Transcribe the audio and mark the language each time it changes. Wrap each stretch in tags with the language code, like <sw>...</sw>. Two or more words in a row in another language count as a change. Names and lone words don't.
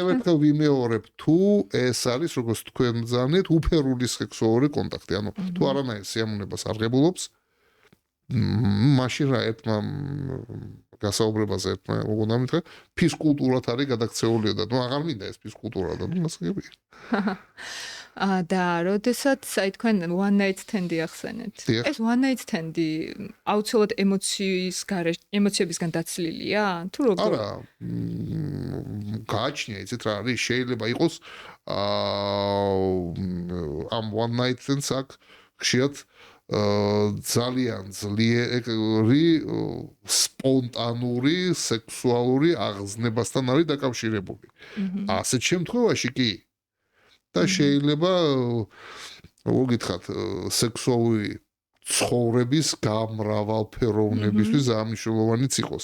<ka>კიდევ ერთხელ ვიმეორებ, თუ ეს არის როგორც თქვენ ზანეთ, უფერული სექსუალური კონტაქტი, ანუ თუ არანაირ სიამოვნებას არ ღებულობს, მაშინ რა ერთმა გასაუბრებაზე ერთმა მოგონა მითხრა ფიზკულტურად არის გადაქცეული და ნუ აღარ მინდა ეს ფიზკულტურა და ნუ მასგებია. და როდესაც აი თქვენ</ka> <en>one night stand-ი</en> <ka>ახსენეთ. ეს</ka> <en>one night stand-ი</en> <ka>აუცილებლად ემოციებისგან დაცლილია? თუ როგორ? არა, გააჩნია, იცით რა არის, შეიძლება იყოს ამ</ka> <en>one night stand-ს</en> <ka>აქ ხშირად ძალიან ძლიერი სპონტანური სექსუალური აღზნებასთან არის დაკავშირებული. ასეთ შემთხვევაში კი და შეიძლება მოგითხრათ სექსუალური ცხოვრების გამრავალფეროვნებისთვის ძალიან მნიშვნელოვანიც იყოს.</ka>